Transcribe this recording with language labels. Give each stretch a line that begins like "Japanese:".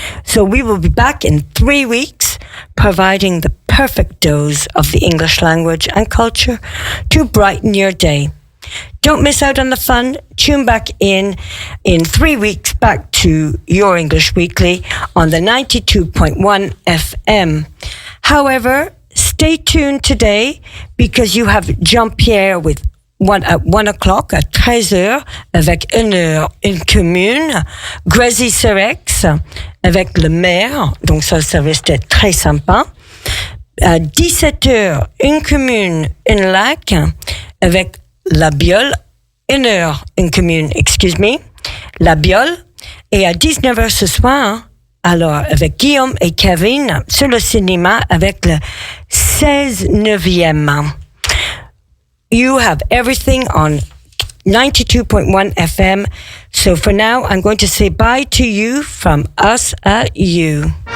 English: So we will be back in 3 weeks, providing the perfect dose of the English language and culture to brighten your day. Don't miss out on the fun. Tune back in 3 weeks back to Your English Weekly on the 92.1 FM. However, stay tuned today because you have Jean-Pierre at 1 o'clock,
French: à 13h, avec une commune, Grazie Serex, avec le maire, donc ça risque d'être très sympa. À 17h, une commune, un lac, avec la Biole, une commune, la Biole. Et à 19h ce soir, alors avec Guillaume et Kevin, sur le cinéma, avec le 16/9e.
English: You have everything on 92.1 FM. So for now, I'm going to say bye to you from us at you.